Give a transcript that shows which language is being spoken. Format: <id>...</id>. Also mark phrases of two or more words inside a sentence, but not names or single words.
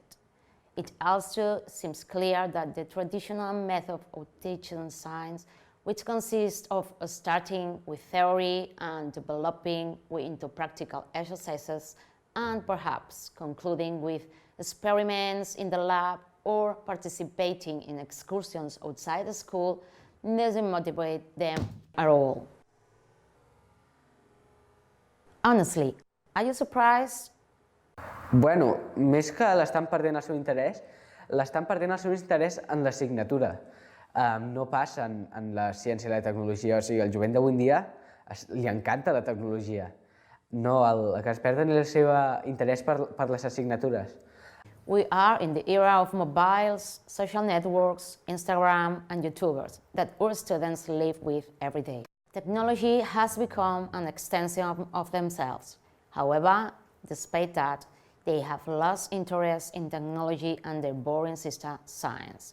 <en>It also seems clear that the traditional method of teaching science, which consists of starting with theory and developing into practical exercises, and perhaps concluding with experiments in the lab or participating in excursions outside the school, doesn't motivate them at all. Honestly, are you surprised?</en> <ca>Bueno, més que l'estan perdent el seu interès, l'estan perdent el seu interès en l'assignatura. No pas en la ciència i la tecnologia. O sigui, el jovent d'avui en dia li encanta la tecnologia. No, el que es perden és el seu interès per les assignatures.</ca> <en>We are in the era of mobiles, social networks, Instagram, and YouTubers that our students live with every day. Technology has become an extension of themselves. However, despite that, they have lost interest in technology and their boring sister, science.</en>